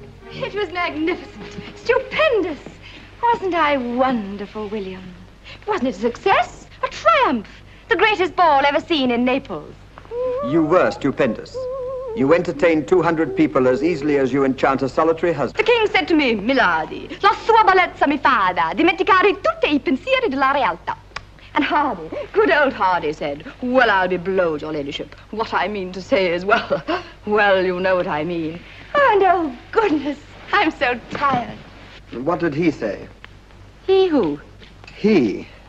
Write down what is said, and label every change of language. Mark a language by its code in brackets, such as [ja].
[en] It was magnificent, stupendous. Wasn't I wonderful, William? Wasn't it a success? A triumph. The greatest ball ever seen in Naples. You were stupendous. You entertained 200 people as easily as you enchant a solitary husband. The king said to me, Milady, [it] la sua bellezza mi fa da dimenticare tutti I pensieri della realtà. [en] And Hardy, good old Hardy said, well, I'll be blowed, your ladyship. What I mean to say is, well, you know what I mean. And oh, goodness, I'm so tired. What did he say? He who? He.